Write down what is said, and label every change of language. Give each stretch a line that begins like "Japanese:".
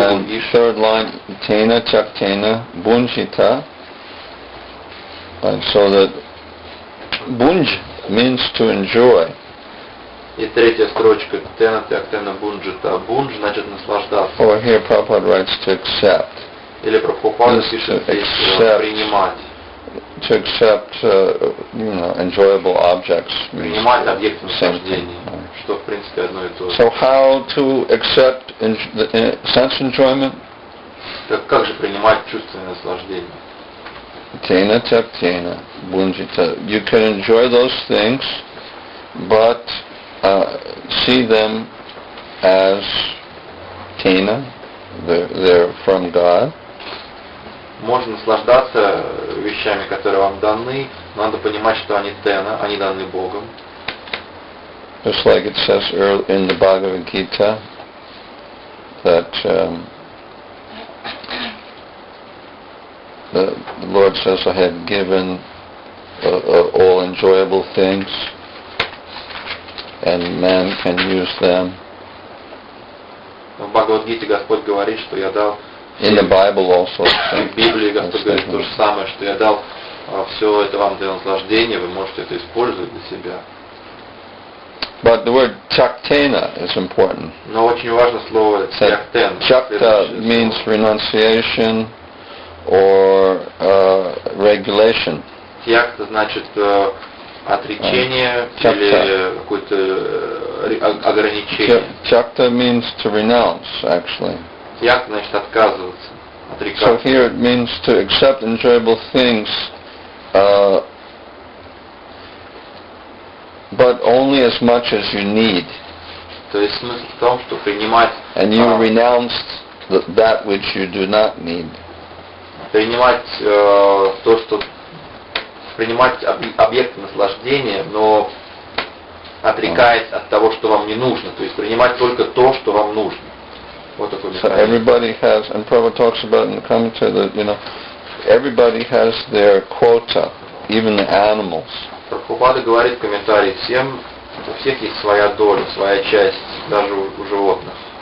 English: and third line,
Sanskrit: Tena Chaktena Bunjita,
English: and so that Bunj means to enjoy.
Russian: И третья строчка,
Sanskrit: Тена Тяктена Бунджита.
Russian: Бунж значит наслаждаться.
English: Over here Prabhupada writes to accept.
Russian: Или Прабхупада пишет здесь принимать.
English: To accept, enjoyable objects.
Russian: Принимать объект наслаждения, что в принципе одно и то же.
English: So how to accept sense enjoyment?
Russian: Как же принимать чувственное наслаждение?
Sanskrit: Tena Taktena Bunjita.
English: You can enjoy those things, but see them as Tena, they're from God.
Russian: Можно наслаждаться вещами, которые вам даны, но надо понимать, что они тена, они даны Богом.
English: Just like it says in the Bhagavad Gita that the Lord says, I have given all enjoyable things and man can use them.
Russian: В Бхагавад-гите Господь говорит, что я дал...
English: In the Bible also.
Russian: В Библии Господь говорит то же самое, что я дал все это вам для наслаждения, вы можете это использовать для себя.
English: But the word chaktena is important.
Russian: Но очень важно слово тяктен.
English: Chakta means renunciation or regulation.
Russian: Тьякта значит отречение или какое-то ограничение.
English: Chakta means to renounce, actually.
Russian: Тьякта значит отказываться, отрекаться.
English: So here it means to accept enjoyable things, but only as much as you need.
Russian: То есть смысл в том, что принимать...
English: And you renounce that which you do not need.
Russian: Принимать то, что... Принимать объекты наслаждения, но отрекаясь от того, что вам не нужно. То есть принимать только то, что вам нужно. Вот такой механизм.
English: So everybody has, and Prabhupada talks about in the commentary that, everybody has their quota, even the animals.
Russian: Прабхупада говорит в комментарии всем, у всех есть своя доля, своя часть, даже у животных.